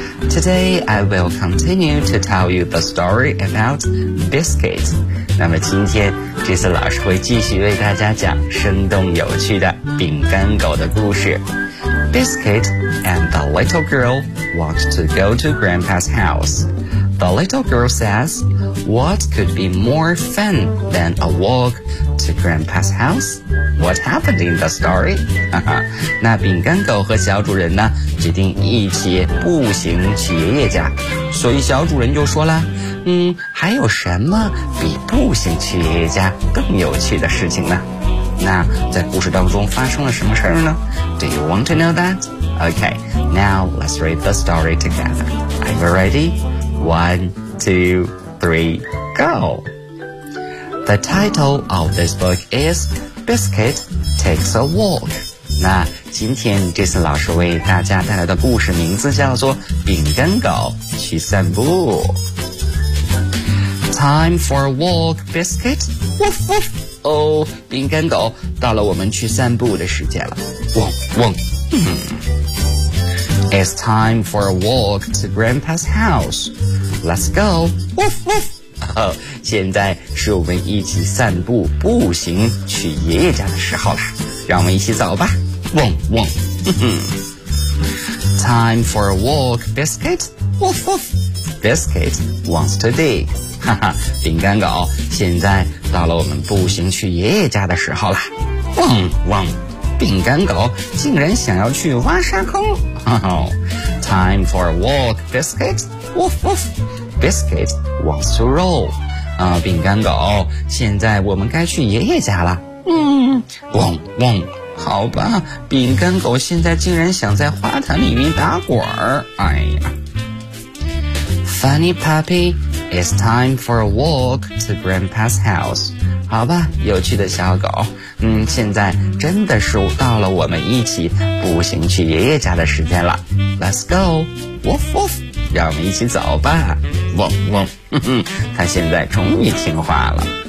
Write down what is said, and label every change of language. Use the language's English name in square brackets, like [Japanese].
[English] Today, I will continue to tell you the story about Biscuit. [Chinese] 那么今天 Jason 老师会继续为大家讲生动有趣的饼干狗的故事。 [English] Biscuit and the little girl want to go to Grandpa's house. The little girl says, What could be more fun than a walk to Grandpa's house? What happened in the story? [Chinese] 那饼干狗和小主人呢决定一起步行去爷爷家，所以小主人就说了，还有什么比步行去爷爷家更有趣的事情呢？那在故事当中发生了什么事呢？ [English] Do you want to know that? Okay, now let's read the story together. Are you ready? 1, 2, 3, go! The title of this book is Biscuit Takes a Walk. [Chinese] 那今天 Jason 老师为大家带来的故事名字叫做饼干狗去散步。 [English] Time for a walk, Biscuit. Woof woof. [Chinese] Oh, 饼干狗，到了我们去散步的时间了。汪汪。 [English] It's time for a walk to Grandpa's house. Let's go. Woof woof. [Chinese] Oh, 现在是我们一起散步步行去爷爷家的时候了。让我们一起走吧。汪汪。 [English] Time for a walk, Biscuit. Woof woof. Biscuit wants to dig. [Chinese] 哈哈，饼干狗，现在到了我们步行去爷爷家的时候了。汪汪，饼干狗竟然想要去挖沙坑。 [English] 哈哈 ，Time for a walk, Biscuit. Woof woof. Biscuit wants to roll. [Chinese] 饼干狗，现在我们该去爷爷家了。汪汪，好吧，饼干狗现在竟然想在花坛里面打滚儿。 [English] 哎呀 ，Funny puppy. It's time for a walk to Grandpa's house. [Chinese] 好吧，有趣的小狗，现在真的是到了我们一起步行去爷爷家的时间了。 [English] Let's go, woof woof. [Chinese] 让我们一起走吧。汪汪，他现在终于听话了。